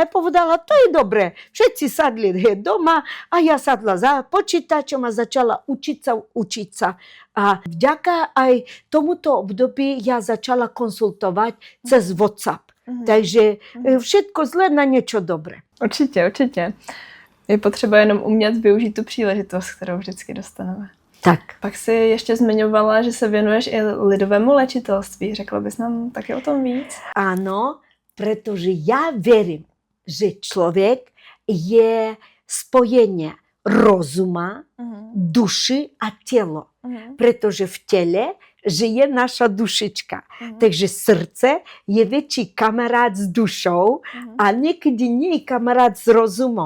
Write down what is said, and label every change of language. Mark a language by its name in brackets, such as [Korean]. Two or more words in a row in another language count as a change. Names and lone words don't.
[Slovak] Ja povedala, to je dobré. Všetci sadli doma a ja sadla za počítačom a začala učiť sa. A vďaka aj tomuto období ja začala konsultovať cez WhatsApp. Takže všetko zlé na niečo dobré. [Czech] Určitě. Je potřeba jenom umět využít tu příležitost, kterou vždycky dostaneme. Tak. Pak si ještě zmiňovala, že se věnuješ i lidovému léčitelství. Řekla bys nám taky o tom víc? [Slovak] Áno, pretože ja verím, že človek je spojenie rozuma, duši a telo. Pretože v tele žije naša dušička. Takže srdce je väčší kamarát s dušou a niekedy nie je kamarát s rozumom.